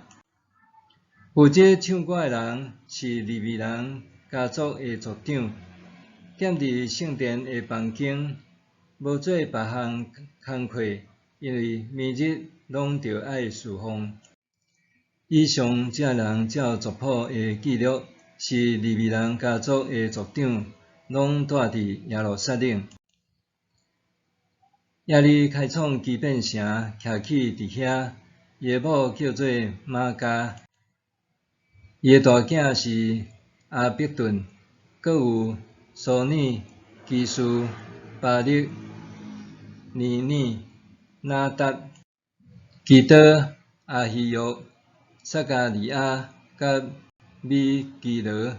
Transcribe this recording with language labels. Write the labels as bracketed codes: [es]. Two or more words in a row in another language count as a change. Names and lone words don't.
[nan] 负责唱歌的人是利未人家族的族长，踮伫圣殿的房间，无做别项工课，因为每日拢着爱侍奉。以上这人照族谱的记录，是利未人家族的族长，拢住伫耶路撒冷。耶利开创基遍城徛起伫遐，伊的某叫做玛加，伊的大囝是阿伯顿，阁有苏尼、基斯、巴力、尼尼、拿达、基德、阿希约、撒加利亚甲米基罗。